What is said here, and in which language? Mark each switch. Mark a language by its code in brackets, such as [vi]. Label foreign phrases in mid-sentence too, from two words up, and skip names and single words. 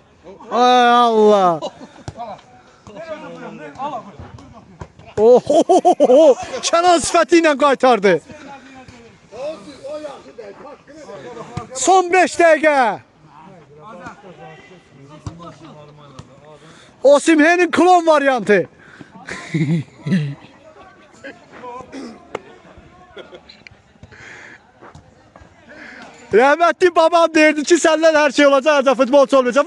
[az] Ay Allah. Oho, Kenan sifəti ilə qaytardı. Son 5 dəqiqə. [tr] Osimhen'in klon varyantı. Rahmetli babam derdi ki senden her şey olacak, ancak futbolcu olmayacak.